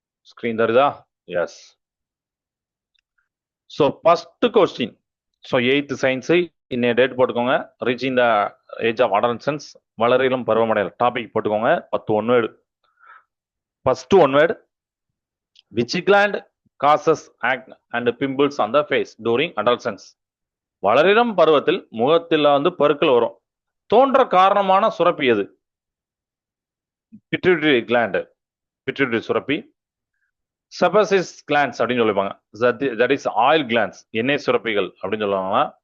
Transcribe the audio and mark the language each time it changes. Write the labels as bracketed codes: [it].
[ta] Screen தருதா? S. [en] So first question. [ta] So 8th science இன்னைய date போட்டுக்கோங்க. [en] reaching the age of adolescence [ta] வளரிலும் பருவமடைதல் topic போட்டுக்கோங்க. [en] 10 one word. First one word, which gland causes acne and pimples on the face during adolescence? [ta] வளரினம் பருவத்தில் முகத்தில் வந்து பருக்கள் வரும். தோன்ற காரணமான சுரப்பி எது? Pituitary gland. பிட்யூட்டரி சுரப்பி. செபசிஸ் கிளாண்ட்ஸ் அப்படின்னு சொல்லிப்பாங்க. [en] that is oil glands, [ta] எண்ணெய் சுரப்பிகள் அப்படின்னு சொல்லுவாங்க.